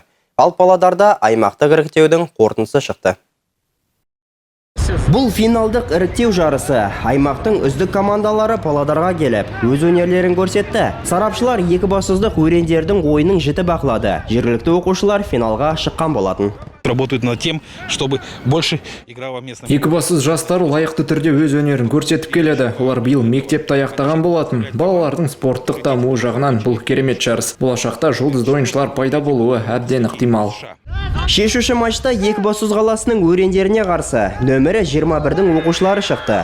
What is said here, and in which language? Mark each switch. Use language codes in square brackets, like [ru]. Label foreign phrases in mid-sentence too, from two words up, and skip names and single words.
[kk] Ал Павлодарда аймақтық іріктеудің қорытындысы шықты. Бұл финалдық іріктеу жарысы аймақтың үздік командалары Павлодарға келіп, өз өнерлерін көрсетті. Сарапшылар Екібастұздық өрендердің ойынын жіті бақылады. Жергілікті оқушылар финалға шыққан болатын. [ru] Работают над тем, чтобы больше играло местных. [kk] Екібастұз жастары лайықты түрде өз өнерін көрсетіп келеді. Олар биыл мектепті аяқтаған болатын. Балалардың спорттық дамуы жағынан бұл керемет жарыс. Болашақта жұлдызды ойыншылар пайда болуы әбден ықтимал. Шешуші матчта Екібастұз қаласының өрендеріне қарсы нөмірі 21-дің оқушылары шықты.